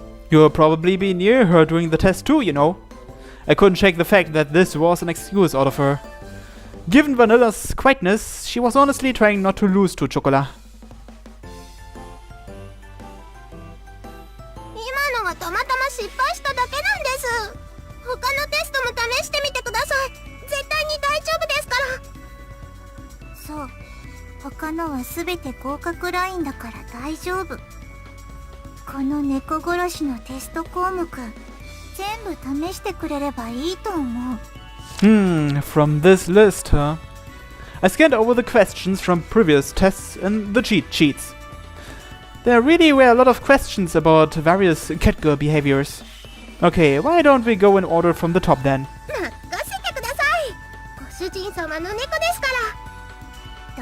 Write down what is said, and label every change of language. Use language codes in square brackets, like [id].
[en] You'll probably be near her during the test too, you know. I couldn't shake the fact that this was an excuse out of her. Given Vanilla's quietness, she was honestly trying not to lose to Chocolat. [ja] 今のはたまたま失敗しただけなんです。他のテストも試してみてください。絶対に大丈夫ですから。そう、他のは全て合格ラインだから大丈夫。この猫殺しのテスト項目、全部試してくれればいいと思う。 [en] From this list, huh? I scanned over the questions from previous tests and the cheat sheets. There really were a lot of questions about various catgirl behaviors. Okay, why don't we go in order from the top then? [ja] 任せてください。ご主人様の猫ですから。